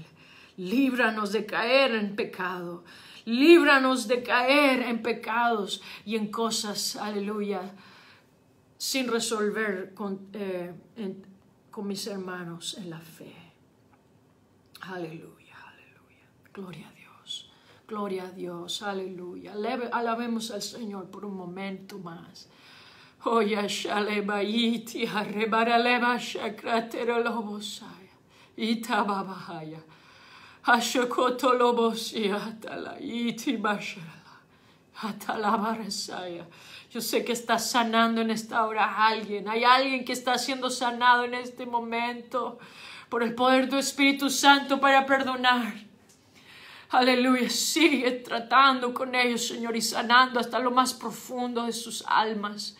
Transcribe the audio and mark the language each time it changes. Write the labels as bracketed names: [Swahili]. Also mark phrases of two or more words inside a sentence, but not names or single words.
[Spanish] Líbranos de caer en pecado. Líbranos de caer en pecados y en cosas, aleluya, sin resolver con mis hermanos en la fe. Aleluya, aleluya. Gloria a Dios. Gloria a Dios, aleluya. Alabemos al Señor por un momento más. Oya shalebaiti arrebaraleba shakratero lobosaya. Itababahaya. Ashokoto lobosia atala. Itibashala. Atalabaresaya. Yo sé que está sanando en esta hora a alguien. Hay alguien que está siendo sanado en este momento por el poder de tu Espíritu Santo para perdonar. Aleluya, sigue tratando con ellos, Señor, y sanando hasta lo más profundo de sus almas.